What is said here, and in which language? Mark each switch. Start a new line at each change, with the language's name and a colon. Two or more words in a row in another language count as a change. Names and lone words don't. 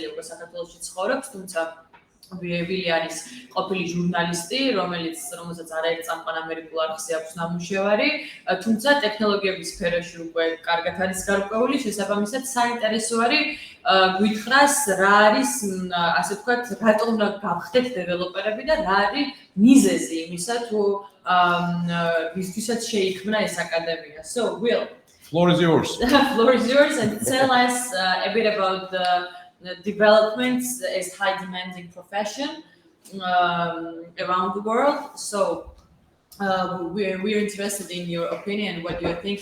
Georgian: უკვე საქართველოში ცხოვრობს, თუმცა ვილი არის ყოფილი ჟურნალისტი, რომელსაც არაერთ წამყვან ამერიკულ არხზე აქვს ნამუშევარი, თუმცა ტექნოლოგიების სფეროში უკვე კარგად არის გარკვეული, შესაბამისად საინტერესო არის გვითხრას რა არის, ასე ვთქვათ, რატომ უნდა გავხდეთ დეველოპერები და რა არის მიზეზი იმისა, თუ ვისთვისაც შეიქმნა ეს აკადემია.
English: So, Will, floor is yours. Floor is yours and tell us a bit about the developments is high demanding profession around the world. So we're interested in your opinion. What do you think?